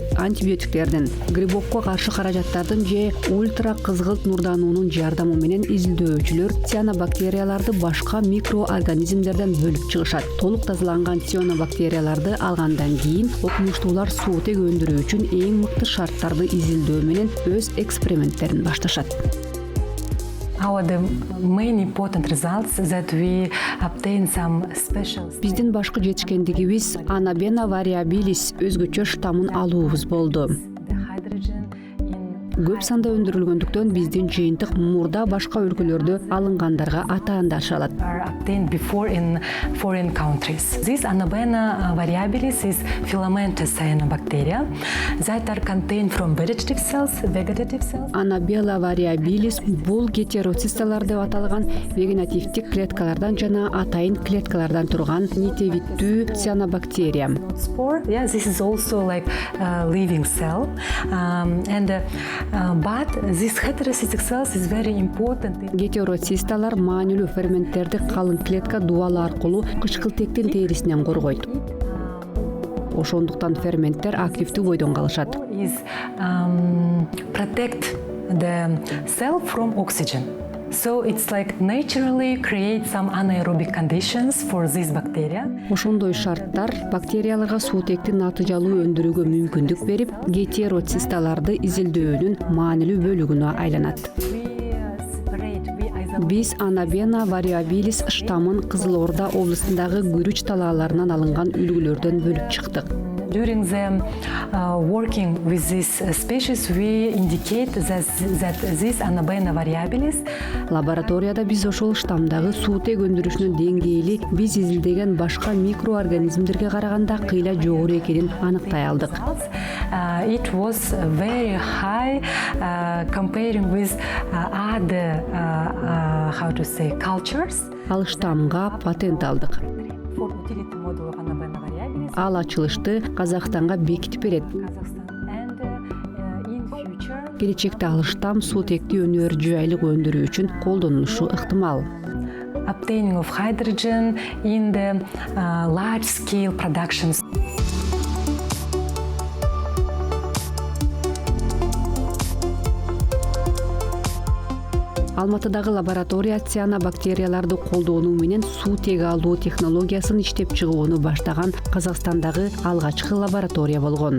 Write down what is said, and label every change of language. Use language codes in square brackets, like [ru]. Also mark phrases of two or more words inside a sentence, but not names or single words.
[ky] Антибиотиктердин, грибокко каршы каражаттардын же ультра кызгылт нурдануунун жардамы менен изилдөөчүлөр цианобактерияларды башка микроорганизмдерден бөлүп чыгышат. Толук тазаланган цианобактерияларды алгандан кийин окумуштуулар суутек өндүрүү үчүн эң мыкты шарттарды изилдөө менен өз эксперименттерин башташат. [en] The main important results that we obtain some special. [ky] Биздин башкы жетишкендигибиз Анабена variabilis өзгөчө штамын алуубуз болду. [en] The hydrogen in [ky] Көп санда өндүрүлгөндүктөн биздин жыйынтык мурда башка өлкөлөрдө алынгандарга атаандар шалат. [en] are obtained before in foreign countries. This Anabena variabilis is filamentous cyanobacteria that are contained from vegetative cells. [ky] Анабела variabilis бул гетероцисталар деп аталган вегетативдик клеткалардан жана атайын клеткалардан турган нитевиттүү цианобактерия. [en] Spore, yeah, this is also like a living cell, but this heterocytic cells is very important. [ky] Гетероцисталар маанилүү ферменттерди калың клетка дубалы аркылуу кычкылтектин терисинен коргойт. Ошондуктан ферменттер активдүү бойдон калышат. [en] Is protect the cell from oxygen. So it's like naturally create some anaerobic conditions for this bacteria. [ky] Ошондой шарттар бактерияларга суутекти натыйжалуу өндүрүүгө мүмкүндүк берип, гетероцисталарды изилдөөнүн маанилүү бөлүгүнө айланат. Биз Анабена variabilis штамын Кызыл Орда областындагы Күрүч талааларынан алынган үлгүлөрдөн бөлүп чыктык. [en] During the working with this species, we indicate that this Anabena variabilis. [ky] Лабораторияда биз ошол штамдагы суутек өндүрүшүнүн деңгээли биз изилдеген башка микроорганизмдерге караганда кыйла жогору экенин аныктай алдык. [en] It was very high comparing with other cultures. [ky] Ал штамга патент алдык. [en] For utility model of Anabena variabilis. [ky] Ал ачылышты Казакстанга бекитип берет. [en] Kazakhstan and in future. [ky] Келечекте ал штам суутекти өнөр жайлык өндүрүү үчүн колдонулушу ыктымал. [en] Obtaining of hydrogen in the large scale productions. [ky] Алматыдагы лаборатория цианобактерияларды колдонуу менен суутек алуу технологиясын иштеп чыгууну баштаган Казакстандагы алгачкы лаборатория болгон.